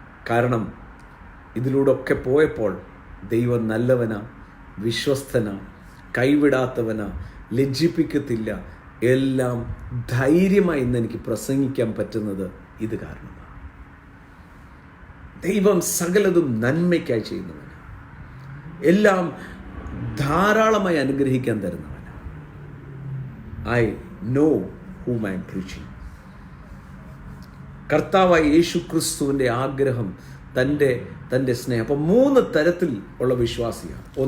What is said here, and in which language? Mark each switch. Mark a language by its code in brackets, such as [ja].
[ml] കാരണം ഇതിലൂടെ ഒക്കെ പോയപ്പോൾ ദൈവം നല്ലവനാ, വിശ്വസ്തനാ, കൈവിടാത്തവനാ, ലജ്ജിപ്പിക്കത്തില്ല, എല്ലാം ധൈര്യമായി ഇന്ന് എനിക്ക് പ്രസംഗിക്കാൻ പറ്റുന്നത് ഇത് കാരണമാണ്. ദൈവം സകലതും നന്മയ്ക്കായി ചെയ്യുന്നവനാണ്, എല്ലാം ധാരാളമായി അനുഗ്രഹിക്കാൻ തരുന്നവനാണ്. [en] I know whom I am preaching. [ml] കർത്താവായ യേശു ക്രിസ്തുവിൻ്റെ ആഗ്രഹം, തൻ്റെ സ്നേഹം. അപ്പം 3 തരത്തിൽ ഉള്ള വിശ്വാസിയാണ്.